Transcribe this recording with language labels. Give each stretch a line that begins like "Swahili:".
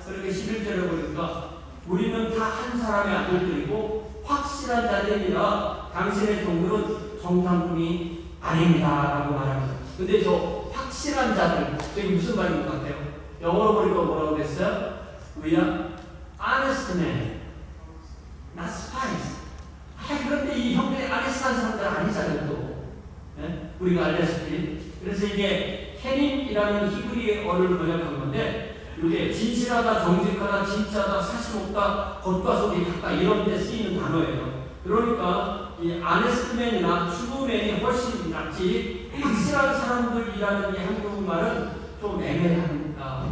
Korean: 그렇게 11절에 보니까 우리는 다 한 사람의 아들들이고 확실한 자들이라 당신의 종들은 정탐꾼이 아닙니다 라고 말합니다. 근데 저 확실한 자들, 저게 무슨 말인 것 같아요? 영어로 보니까 뭐라고 그랬어요?
English: We are honest men, not spies.
Korean: 그런데 이 형들이 honest한 사람들 아니잖아요 또. 네? 우리가 알다시피. 그래서 이게 헤림이라는 히브리어를 번역한 건데 이게 진실하다, 정직하다, 진짜다, 사실없다, 겉과 속이 같다 이런 데 쓰이는 단어예요. 그러니까 이 아네스트맨이나 추구맨이 훨씬 낫지 확실한 사람들이라는 이 한국말은 좀 애매합니다.